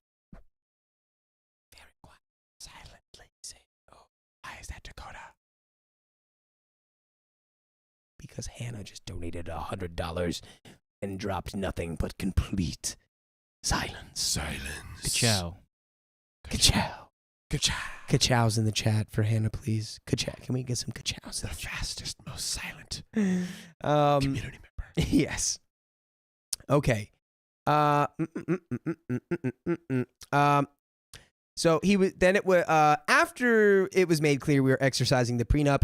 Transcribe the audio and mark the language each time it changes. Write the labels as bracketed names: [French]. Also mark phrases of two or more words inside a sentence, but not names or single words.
[English] Very quiet, silently say, "Oh, why is that, Dakota?" Because Hannah just donated $100 and dropped nothing but complete silence. Silence. Ka-chow. Ka-chow. Ka-chow. Ka-chows in the chat for Hannah, please. Ka-chow. Can we get some ka-chows? The fastest, most silent Community member. Yes. Okay. So he was. Then it was after it was made clear we were exercising the prenup.